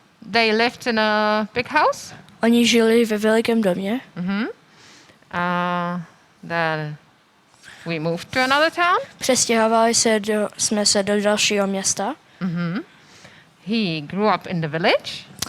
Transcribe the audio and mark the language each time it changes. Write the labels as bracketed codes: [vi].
[en] They lived in a big house. [cs] Oni žili ve velikém domě. [en] Then we moved to another town. [cs] Přestěhovali jsme se do dalšího města. [en] He grew up in the village.